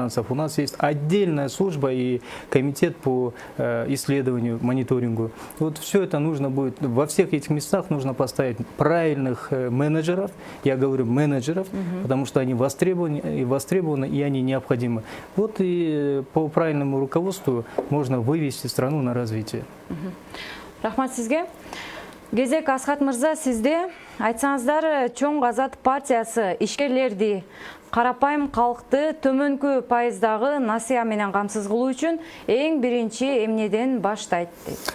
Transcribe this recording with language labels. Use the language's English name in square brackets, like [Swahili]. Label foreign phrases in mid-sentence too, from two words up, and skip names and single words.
[Russian] У нас есть отдельная служба и комитет по исследованию, мониторингу. Вот все это нужно будет, во всех этих местах нужно поставить правильных менеджеров, я говорю менеджеров, потому что они востребованы и они необходимы. Вот и по правильному руководству можно вывести страну на развитие. [Kyrgyz] Рахмат сизге. Кезек Асхат мырза, сизде айтсаңыздар, Чоң Азат партиясы ишкерлерди, карапайым калкты төмөнкү пайыздагы насыя менен камсыз кылуу үчүн эң биринчи эмнеден баштайт дейт.